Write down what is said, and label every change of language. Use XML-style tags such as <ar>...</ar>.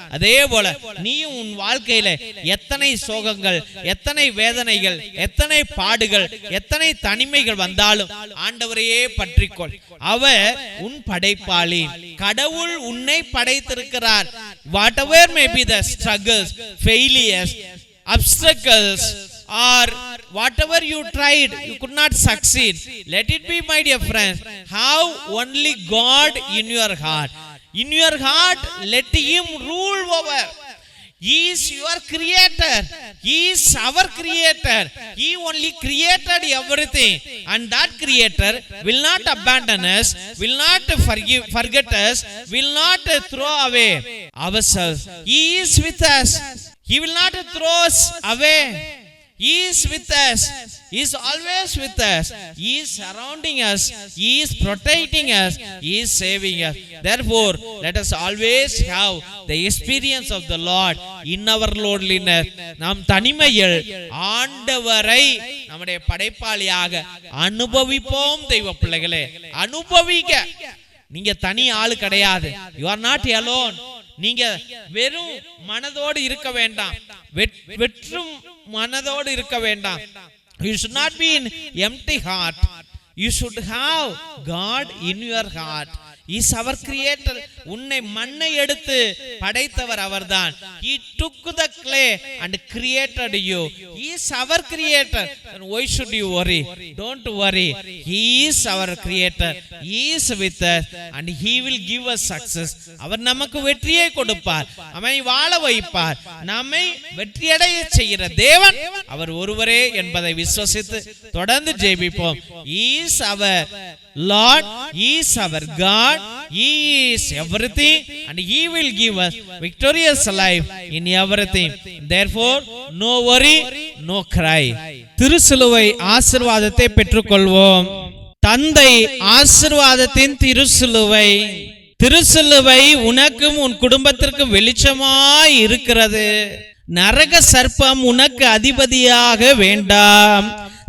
<ta>அதே போல நீயும் உன் வாழ்க்கையில எத்தனை சோகங்கள், எத்தனை வேதனைகள், எத்தனை பாடுகள், எத்தனை தனிமைகள் வந்தாலும் ஆண்டவரையே பற்றிக்கொள். அவர் உன் படைப்பாளி. கடவுள் உன்னை படைத்திருக்கிறார்.</ta> <en>Whatever may be the struggles, failures, obstacles, or whatever you tried, you could not succeed. Let it be, my dear friends, have only God in your heart. In your heart, let him rule over. He is your creator, he is our creator. He only created everything, and that creator will not abandon us, will not forget us, will not throw away ourselves. He is with us, he will not throw us away. He is with us, he is always with us, he is surrounding us, he is protecting us, he is saving us. Therefore, let us always have the experience of the Lord in our loneliness.</en> <ta>நாம் தனிமையில் ஆண்டவரை நம்முடைய படைப்பாளியாக அனுபவிப்போம். தெய்வ பிள்ளைகளே, அனுபவிக்க. நீங்க தனி ஆளு கிடையாது.</ta> <en>You are not alone.</en> <ta>நீங்க வெறும் மனதோடு இருக்க வேண்டாம், வெற்றும் மனதோடு இருக்க வேண்டாம்.</ta> <en>You should not be in empty heart.</en> <ta>You should have God in your heart. He is our creator. உன்னை மண்ணை எடுத்து படைத்தவர் அவர்தான்.</ta> <en>He took the clay and created you. He is our creator. And why should you worry? Don't worry. He is our creator. He is with us and he will give us success.</en> <ta>அவர் நமக்கு வெற்றியை கொடுப்பார், நம்மை வாழ வைப்பார், நம்மை வெற்றியடைய செய்கிற தேவன் அவர் ஒருவரே என்பதை விசுவசித்து தொடர்ந்து ஜெபிப்போம்.</ta> <en>He is our Lord, He is our God, He is everything and He will give us victorious life in everything. Therefore, no worry, no cry.</en> <ta>திருசிலுவை ஆசீர்வாதத்தை பெற்றுக்கொள்வோம். தந்தை ஆசீர்வாதத்தின் திருசிலுவை. திருசிலுவை உனக்கும் உன் குடும்பத்திற்கும் வெளிச்சமாய் இருக்கிறது. நரக சர்ப்பம் உனக்கு அதிபதியாக வேண்டாம்.</ta>